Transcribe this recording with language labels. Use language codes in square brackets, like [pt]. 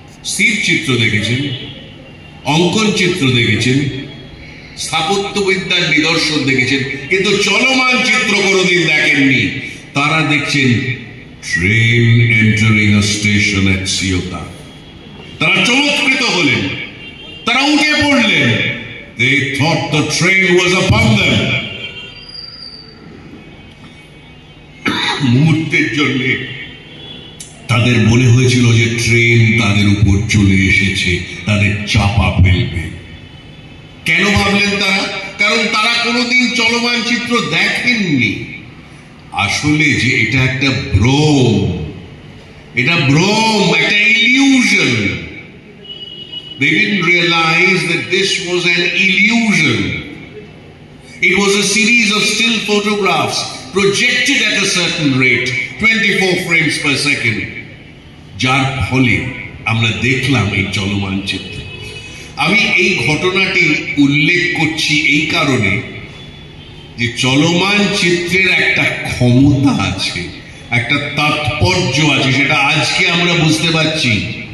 [bn] স্থির চিত্র দেখেছেন, অঙ্কন চিত্র দেখেছেন, স্থাপত্যবিদ্যার নিদর্শন দেখেছেন, কিন্তু চলমান চিত্র কোনোদিন দেখেননি। তারা দেখছেন ট্রেন এন্টারিং আ স্টেশন এট সিওতা। তারা চমৎকৃত হলেন, তারা উঠে পড়লেন। [en] They thought the train was upon them. [bn] মুহূর্তের জন্য তাদের মনে হয়েছিল যে ট্রেন তাদের উপর চলে এসেছে, তাদের চাপা ফেলবে। কেন ভাবলেন তারা? কারণ তারা কোনোদিন চলমান চিত্র দেখেননি। আসলে যে এটা একটা ভ্রম, এটা ভ্রম, একটা illusion. [en] They didn't realize that this was an illusion. It was a series of still photographs projected at a certain rate, 24 frames per second. [bn] যার ফলে আমরা দেখলাম এই চলমান চিত্র। আমি এই ঘটনাটি উল্লেখ করছি এই কারণে যে চলমান চিত্রের একটা ক্ষমতা আছে, একটা তাৎপর্য আছে, সেটা আজকে আমরা বুঝতে পারছি।